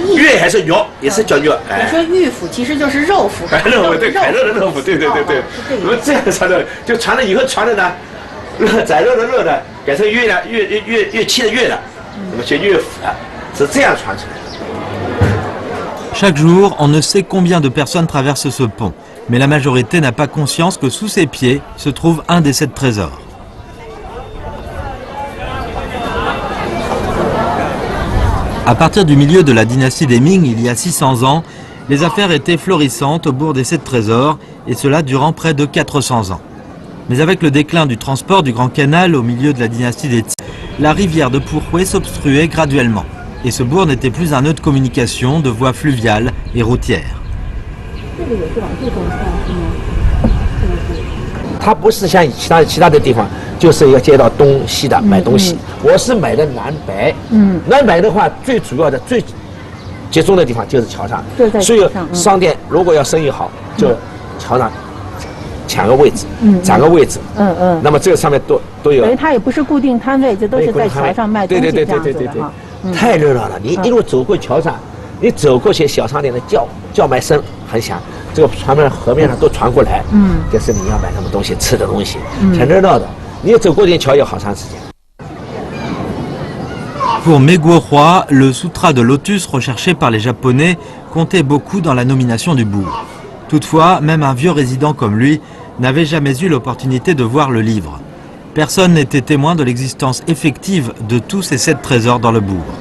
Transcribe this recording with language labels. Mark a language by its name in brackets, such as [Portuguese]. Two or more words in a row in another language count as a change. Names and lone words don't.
[Chinese] 乐还是肉，也是叫肉。你说玉府其实就是肉府，肉对，凯乐的肉府，对。我们这样传的，就传了以后传的呢，宰肉的肉呢，改成乐了，乐器的乐了，那么学乐府了，是这样传出来的。 [French] Chaque jour, on ne sait combien de personnes traversent ce pont, mais la majorité n'a pas conscience que sous ses pieds se trouve un des 7 trésors. À partir du milieu de la dynastie des Ming, il y a 600 ans, les affaires étaient florissantes au bourg des 7 trésors, et cela durant près de 400 ans. Mais avec le déclin du transport du Grand Canal au milieu de la dynastie des Tsi, la rivière de Puhui s'obstruait graduellement, et ce bourg n'était plus un nœud de communication de voies fluviales et routières. [Chinese] 它不是像其他的地方，就是一个街道东西的买东西。我是买的南北，南北的话最主要的最集中的地方就是桥上，所以商店如果要生意好，就桥上抢个位置，占个位置，那么这个上面都有。等于它也不是固定摊位，就都是在桥上卖东西这样子的哈。太热闹了，你一路走过桥上，你走过去小商店的叫卖声很响。这个船面河面上都传过来，就是你要买什么东西，吃的东西，挺热闹的。你走过这桥要好长时间。 [French] Pour Meguo-Roi, le sutra de lotus recherché par les Japonais comptait beaucoup dans la nomination du bourg. Toutefois, même un vieux résident comme lui n'avait jamais eu l'opportunité de voir le livre. Personne n'était témoin de l'existence effective de tous ces 7 trésors dans le bourg.